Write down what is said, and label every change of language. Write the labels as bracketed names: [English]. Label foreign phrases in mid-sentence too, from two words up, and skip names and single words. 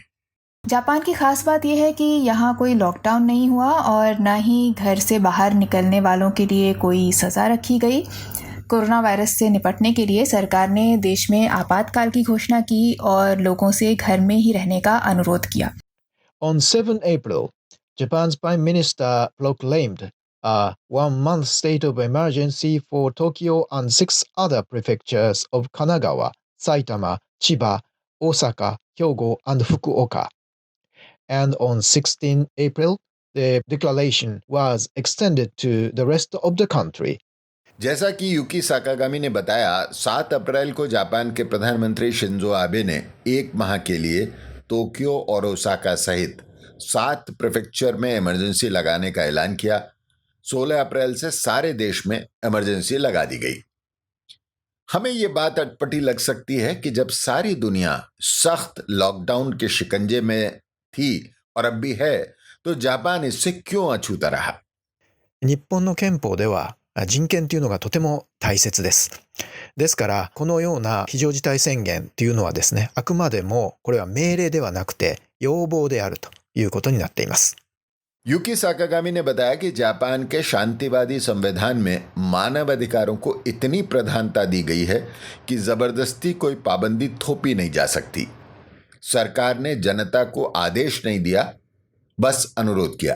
[Hindi] जापान की खास बात यह है कि यहाँ कोई लॉकडाउन नहीं हुआ और न ही घर से बाहर निकलने वालों के लिए कोई सज़ा रखी गई। कोरोना वायरस से निपटने के लिए सरकार ने देश में आपातकाल की घोषणा की और लोगों से घर में ही रहने का अनुरोध किया। [English] On 7 April, Japan's Prime Minister proclaimed a one-month state of emergency for Tokyo and 6 other prefectures of Kanagawa, Saitama, Chiba, Osaka, Hyogo, and Fukuoka. And on 16 April, the declaration was extended to the rest of the country. [Hindi] जैसा कि यूकी साकागामी ने बताया, 7 अप्रैल को जापान के प्रधानमंत्री शिंजो आबे ने 1 माह के लिए टोक्यो और ओसाका सहित 7 प्रीफेक्चर में इमरजेंसी लगाने का ऐलान किया। 16 अप्रैल से सारे देश में इमरजेंसी लगा दी गई। हमें ये बात अटपटी लग सकती है कि जब सारी दुनिया सख्त लॉकडाउन के शिकंजे में थी और अब भी है, तो जापान इससे क्यों अछूता रहा। [Japanese] 日本の憲法では人権というのがとても大切です。ですからこのような非常事態宣言というのはですね、あくまでもこれは命令ではなくて要望であるということになっています。 [Hindi] यूकी साकागामी ने बताया कि जापान के शांतिवादी संविधान में मानव अधिकारों को इतनी प्रधानता दी गई है कि जबरदस्ती कोई पाबंदी थोपी नहीं जा सकती। सरकार ने जनता को आदेश नहीं दिया, बस अनुरोध किया।